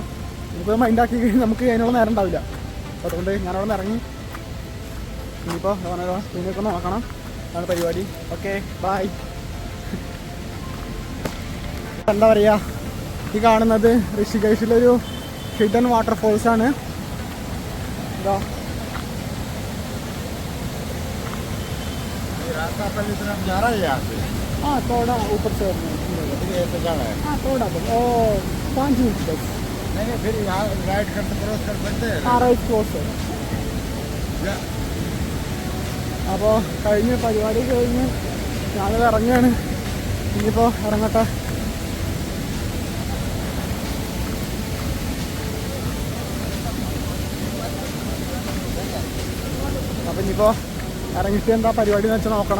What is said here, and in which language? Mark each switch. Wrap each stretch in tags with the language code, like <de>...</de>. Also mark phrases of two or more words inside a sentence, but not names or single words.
<ml>ഇപ്പോൾ മൈൻഡാക്കി കഴിഞ്ഞാൽ നമുക്ക് അതിനുള്ള നേരം ഉണ്ടാവില്ല. അപ്പോൾ അതുകൊണ്ട് ഞാനവിടെ നിന്ന് ഇറങ്ങി. ഇനിയിപ്പോൾ തുണിയൊക്കെ നോക്കണം. അതാണ് പരിപാടി.</ml> <en>okay bye.</en> <ml>എന്താ പറയുക, ഈ കാണുന്നത് ഋഷികേശിലൊരു</ml> <en>hidden waterfalls ആണ്.</en> <hi>ഇതാ हाँ थोड़ा ऊपर से हाँ थोड़ा ओ 5 मिनट बस नहीं फिर यहाँ राइट करते क्रॉस कर सकते हैं हाँ</hi> <en>right cross</en> <hi>है</hi> <ml>അപ്പോൾ കഴിഞ്ഞ് പരിപാടി കഴിഞ്ഞ് ഞാനത് ഇറങ്ങുകയാണ്. ഇനിയിപ്പോൾ ഇറങ്ങട്ടെ. അപ്പം ഇനിയിപ്പോൾ ഇറങ്ങിയിട്ട് എന്താ പരിപാടി എന്ന് വെച്ചാൽ നോക്കണം.</ml>